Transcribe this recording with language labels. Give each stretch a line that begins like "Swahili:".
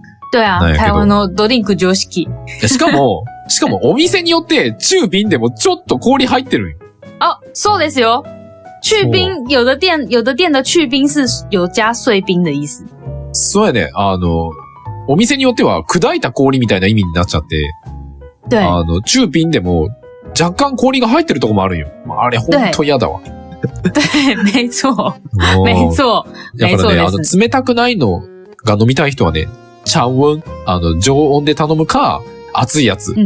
Japanese: 对啊，台湾のドリンク常識。しかもお店によって中冰でもちょっと氷入ってるんよ。そうですよ。
Chinese: 去冰有的店的去冰是有加碎冰的意思。
Japanese: そうやね。お店によっては砕いた氷みたいな意味になっちゃって。
Chinese: 对。
Japanese: 中冰でも若干氷が入ってるとこもあるんよ。あれほんと嫌だわ。
Chinese: 对，没错。没错。
Japanese: だからね、冷たくないのが飲みたい人はね、常温、常温で頼むか、熱いやつ。